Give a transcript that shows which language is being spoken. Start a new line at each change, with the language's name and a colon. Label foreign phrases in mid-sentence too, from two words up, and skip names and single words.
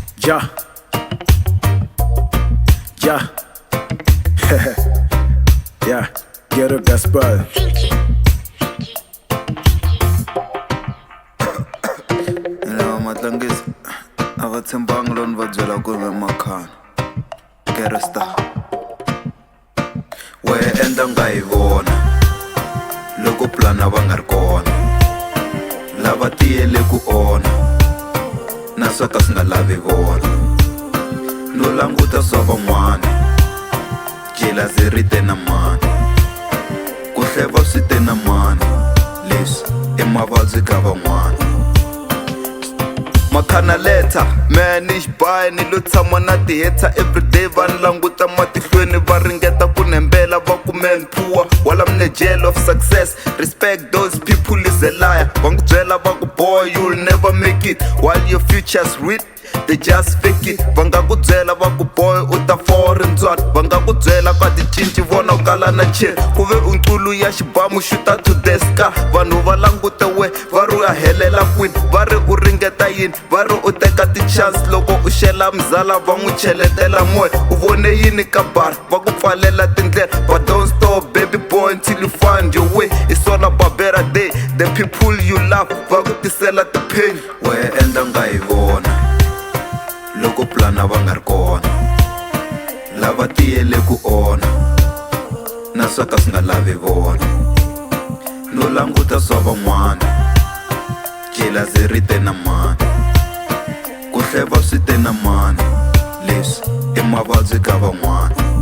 English: Yeah. Yeah. Yeah. Ghetto gospel.
Tsonga: Matlangis, avatshembanga loko ni va byela ku ve Makhana Ghetto star. We endla Ungayi Vona loko plana va nga ri kona, lava tiyele ku ona na swo ka swi nga lavi vona. No languta swa van'wana, jealousy ri te na mani, ku hleva swi te na mani, leswi i mavabyi ka van'wana. Makhana letter, man ni xibaya ni lo tshama na ti-hater everyday va ni languta matihlweni va ringeta ku nembela va kumen poor
English: while I'm in the jail of success. Respect those people is a liar,
Tsonga: va ngu byela va ku
English: boy you'll never make it while your future's real, they just fake it.
Tsonga: Va nga ku byela va ku boy u ta foreign ndzwat, va nga ku byela ka ticinci vona u kala na chair, ku ve u nkulu ya xibamu xuta
English: to the sky.
Tsonga: Vanhu va langute we va ri u ya helela kwini, va ri u ringeta yini, va ri u teka ti-chance loko u xela mzala va n'wi cheletela moya. U vone yini ka bar va ku pfalela tindlela,
English: but don't stop baby boy until you find your way. It's all about better day, the people you love
Tsonga: va ku tisela ti-pain. We endla Ungayi Vona loko plana va nga ri kona, lava tiyele ku ona na swo ka swi nga lavi vona. No languta swa van'wana, jealousy ri te na mani, ku hleva swi te na mani, leswi i mavabyi ka van'wana.